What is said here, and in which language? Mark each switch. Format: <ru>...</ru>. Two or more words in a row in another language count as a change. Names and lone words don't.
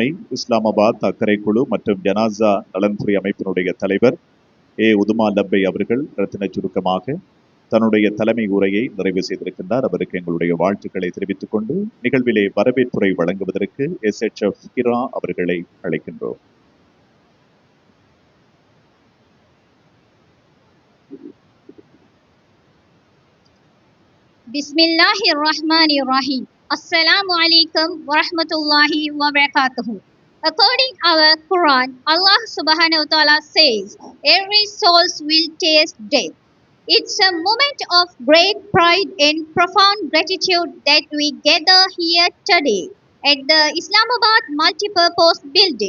<ta>இஸ்லாமாபாத் அக்கறை குழு மற்றும் ஜனாசா நலன்புரி அமைப்பினுடைய தலைவர் உதுமான் டப்பை அவர்கள் ரத்தின சுருக்கமாக தன்னுடைய தலைமை உரையை நிறைவு செய்திருக்கின்றார். அவருக்கு எங்களுடைய வாழ்த்துக்களை தெரிவித்துக் கொண்டு நிகழ்விலே வரவேற்புரை வழங்குவதற்கு SHF கிரா அவர்களை அழைக்கின்றோம்.</ta> <ar>بسم الله الرحمن الرحيم. السلام عليكم ورحمة الله وبركاته.</ar> <en>According our Quran, Allah</en> <ar>سبحانه وتعالى</ar> <en>says, every soul will taste death. It's a moment of great pride and profound gratitude that we gather here today at the Islamabad Multipurpose Building.</en>